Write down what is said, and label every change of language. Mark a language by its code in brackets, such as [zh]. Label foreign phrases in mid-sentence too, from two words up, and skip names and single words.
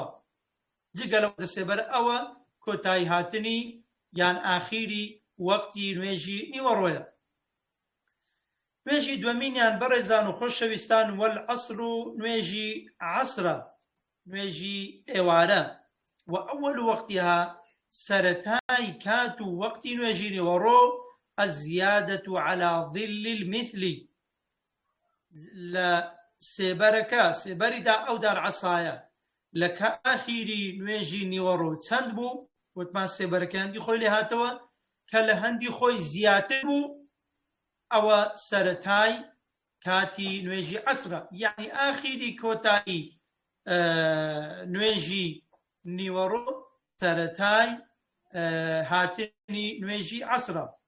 [ckb] جگە لەوەندە سێبەر ئەوە کۆتایی هاتنی یان ئاخیری وەقتی نوێژی نیوەڕۆیە. نوێژی دووەمینیان بەڕێزان و خۆشەویستان وەلعەسر و نوێژی عەسرە، نوێژی ئێوارە. و [ar] ئەوەل وەقتیها [ckb] سەرەتای کات و وەقتی نوێژی نیوەڕۆ [ar] الزیادەة على ظل المثل، [ckb] لە سێبەرەکە سێبەریدا ئەو دارعەسایە لە ئاخیری نوێژی نیوەڕۆ چەند بوو؟ وتمان سێبەرەکە هەندی خۆی لێ هاتەوە کە لە هەندی خۆی زیاتر بوو، ئەوە سەرەتای کاتی نوێژی عەسرە، یعنی ئاخیری کۆتایی نوێژی نیوەڕۆ سەرەتای هاتنی نوێژی عەسرە.